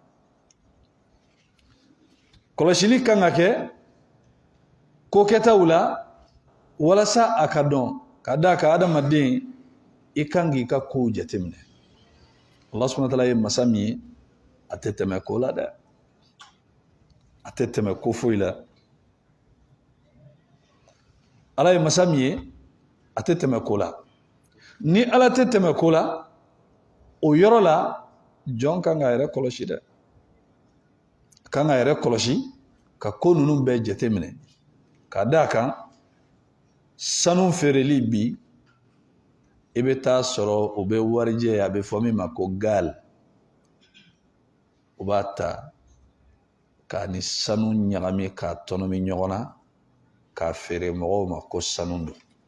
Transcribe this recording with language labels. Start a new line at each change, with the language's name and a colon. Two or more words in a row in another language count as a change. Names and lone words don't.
Bambara: kɔlɔsili kan ka kɛ ko kɛtaw la walasa a ka dɔn ka d'a kan adamaden i kan k'i ka kow jateminɛ
Arabic: الله سبحانه وتعالى
Bambara: ye masa min ye a tɛ tɛmɛ ko la dɛ a tɛ tɛmɛ ko foyi la ala ye masa min ye a tɛ tɛmɛ ko la ni ala tɛ tɛmɛ ko la o yɔrɔ la jɔn kan k'a yɛrɛ kɔlɔsi dɛ kan k'a yɛrɛ kɔlɔsi ka ko ninnu bɛɛ jateminɛ ka d'a kan sanu feereli bi i bɛ taa sɔrɔ o bɛ warijɛ a bɛ fɔ min ma ko gal o b'a ta k'a ni sanu ɲagami k'a tɔnɔmi ɲɔgɔn na k'a feere mɔgɔw ma ko sanu don